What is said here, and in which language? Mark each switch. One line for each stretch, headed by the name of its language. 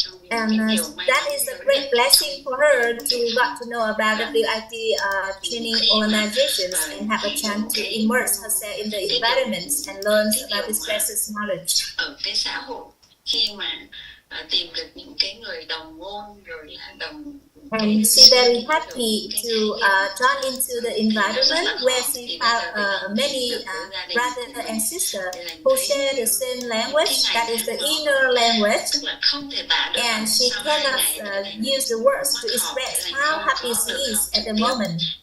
English: And that is a great blessing for her to got to know about the WIT training organizations and have a chance to immerse herself in the environment and learn about this precious knowledge.
Vietnamese: Ở cái xã hội khi mà tìm được những cái người đồng ngôn rồi là đồng.
English: And she's very happy to join into the environment where she found many brothers and sisters who share the same language, that is the inner language, and she cannot use the words to express how happy she is at the moment.